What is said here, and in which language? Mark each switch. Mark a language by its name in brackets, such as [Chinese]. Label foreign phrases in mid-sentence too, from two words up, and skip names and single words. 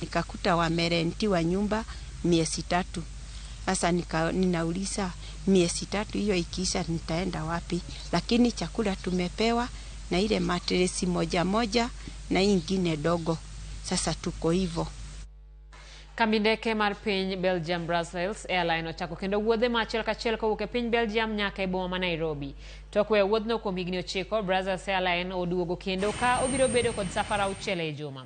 [Swahili] Nikakuta wamerentiwa nyumba miezi 3. Sasa ninauliza miezi 3 hiyo ikiisha nitaenda wapi? Lakini chakula tumepewa na ile matresi moja na ingine dogo. Sasa tuko hivyo. [Luo (Kenya and Tanzania)] Kambindeke mar piny Belgium Brussels airline ochako kendo wuodhe machiel kachiel kowuok e piny Belgium nyaka e boma ma Nairobi. Tok weyo wuodhno kuom higni 9, Brussels airline oduogo kendo ka obiro bedo kod safar 6 e juma.